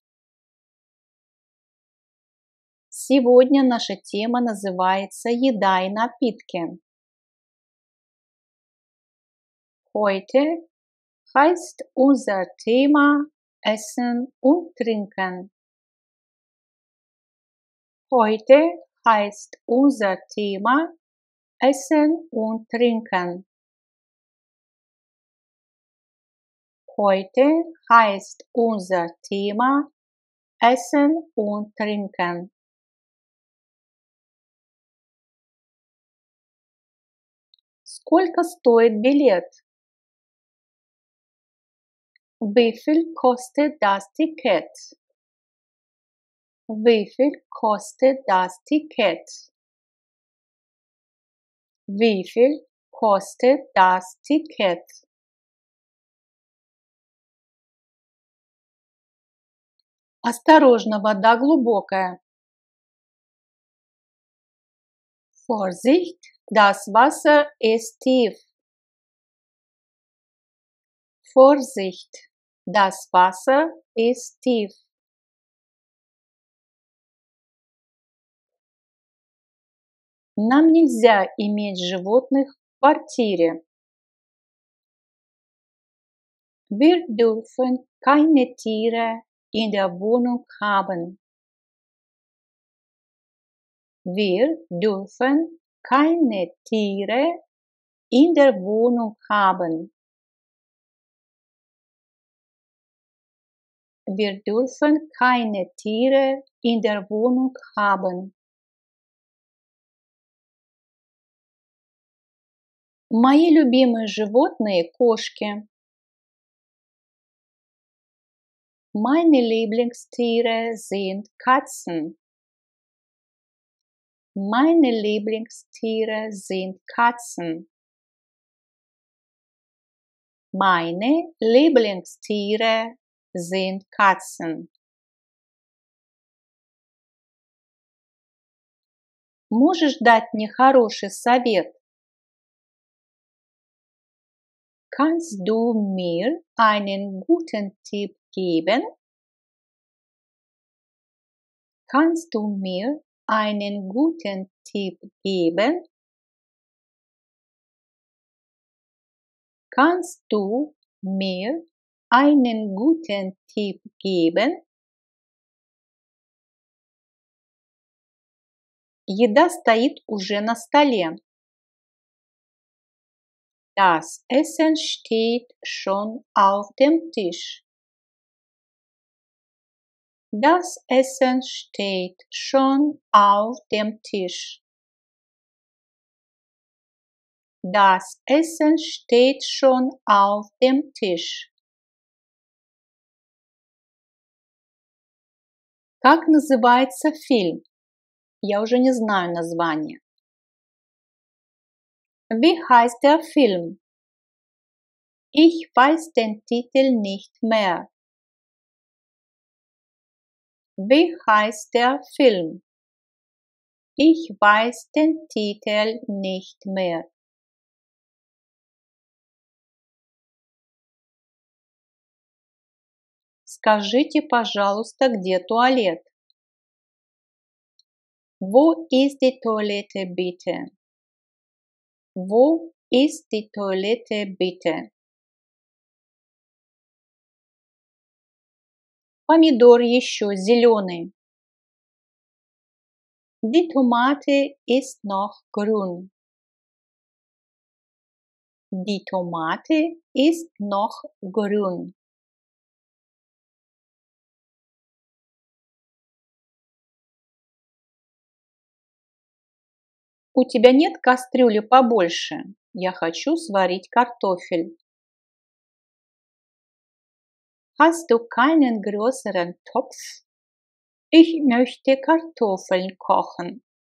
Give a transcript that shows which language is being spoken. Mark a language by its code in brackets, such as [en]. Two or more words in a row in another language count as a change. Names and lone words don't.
[ru] Сегодня наша тема называется «Еда и напитки». [de] Heute heißt unser Thema Essen und Trinken. Heute heißt unser Thema Essen und Trinken. Heute heißt unser Thema Essen und Trinken. [ru] Сколько стоит билет? [de] Wie viel kostet das Ticket? Wie viel kostet das Ticket? Wie viel kostet das Ticket? [ru] Осторожно, вода глубокая. [de] Vorsicht, das Wasser ist tief. Vorsicht, das Wasser ist tief. [ru] Нам нельзя иметь животных в квартире. [de] Wir dürfen keine Tiere in der Wohnung haben. Wir dürfen keine Tiere in der Wohnung haben. Wir dürfen keine Tiere in der Wohnung haben. [ru] Мои любимые животные – кошки. [de] Meine Lieblingstiere sind Katzen. Meine Lieblingstiere sind Katzen. Meine Lieblingstiere sind Katzen. [ru] Можешь дать мне хороший совет? [de] Kannst du mir einen guten Tipp geben? Kannst du mir einen guten Tipp geben? Kannst du mir einen guten Tipp geben? [ru] Еда стоит уже на столе. [de] Das Essen steht schon auf dem Tisch. Das Essen steht schon auf dem Tisch. Das Essen steht schon auf dem Tisch. [ru] Как называется фильм? Я уже не знаю название. [de] Wie heißt der Film? Ich weiß den Titel nicht mehr. Wie heißt der Film? Ich weiß den Titel nicht mehr. [ru] Скажите, пожалуйста, где туалет? [de] Wo ist die Toilette bitte? Wo ist die Toilette bitte? [ru] Помидор еще зеленый. [de] Die Tomate ist noch grün. Die Tomate ist noch grün. [ru] У тебя нет кастрюли побольше? Я хочу сварить картофель. [de] Hast du keinen größeren Topf? Ich möchte Kartoffeln kochen.